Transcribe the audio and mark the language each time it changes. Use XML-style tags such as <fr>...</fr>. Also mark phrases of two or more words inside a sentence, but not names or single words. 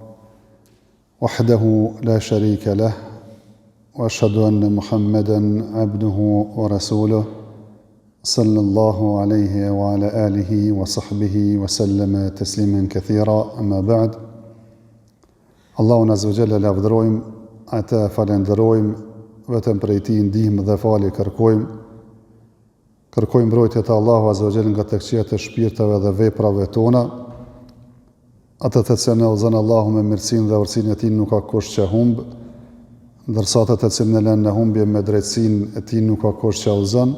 <ar>وحده لا شريك له وأشهد أن محمدًا عبده ورسوله صلى الله عليه وعلى آله وصحبه وسلم تسليما كثيرا أما بعد.</ar> <sq>Allahun</sq> <ar>عز وجل</ar> <sq>lavdërojmë, ata falenderojmë, vetëm prej Tij ndihmë dhe falje kërkojmë. Kërkojmë mbrojtje te Allahu</sq> <ar>عز وجل</ar> <sq>nga të këqijat e shpirtave dhe veprave tona. Ata të cilën e udhëzon Allahu me mirësinë dhe urtësinë e Tij nuk ka kush që humb, ndërsa ata të cilën e lënë në humbje me drejtsinë e Tij nuk ka kush që udhëzon.</sq>